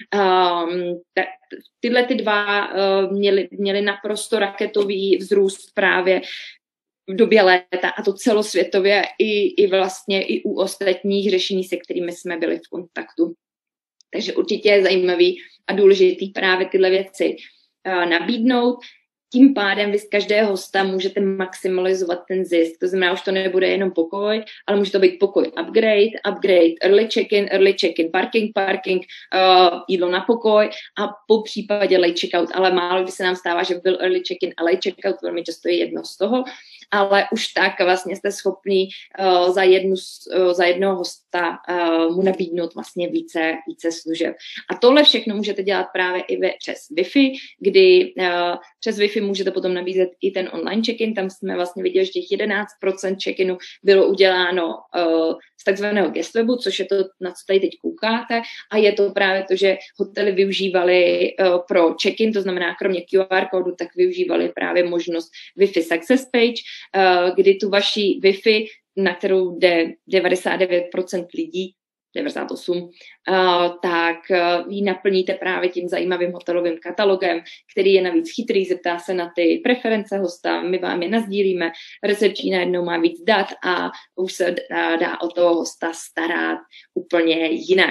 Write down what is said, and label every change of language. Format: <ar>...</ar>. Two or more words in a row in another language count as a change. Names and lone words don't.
<cs>Tyhle ty dva měly naprosto raketový vzrůst právě v době léta, a to celosvětově i vlastně i u ostatních řešení, se kterými jsme byli v kontaktu. Takže určitě je zajímavý a důležitý právě tyhle věci nabídnout. Tím pádem vy z každého hosta můžete maximalizovat ten zisk. To znamená, už to nebude jenom pokoj, ale může to být pokoj upgrade,</cs> <en>early check-in,</en> <cs>parking, jídlo na pokoj a po případě</cs> <en>late checkout.</en> <cs>Ale málo kdy se nám stává, že byl</cs> <en>early check-in</en> <cs>a</cs> <en>late checkout,</en> <cs>velmi často je jedno z toho, ale už tak vlastně jste schopni za jednoho hosta mu nabídnout vlastně více služeb. A tohle všechno můžete dělat právě i přes Wi-Fi, kdy přes Wi-Fi můžete potom nabízet i ten</cs> <en>online check-in.</en> <cs>Tam jsme vlastně viděli, že těch 11% check-inu bylo uděláno z takzvaného</cs> <en>guest webu,</en> <cs>což je to, na co tady teď koukáte, a je to právě to, že hotely využívali pro check-in, to znamená kromě QR kódu, tak využívali právě možnost</cs> <en>Wi-Fi Success Page,</en> <cs>kdy tu vaši Wi-Fi, na kterou jde 99% lidí, 98, tak ji naplníte právě tím zajímavým hotelovým katalogem, který je navíc chytrý, zeptá se na ty preference hosta, my vám je nasdílíme, recepční najednou má víc dat a už se dá o toho hosta starat úplně jinak.</cs>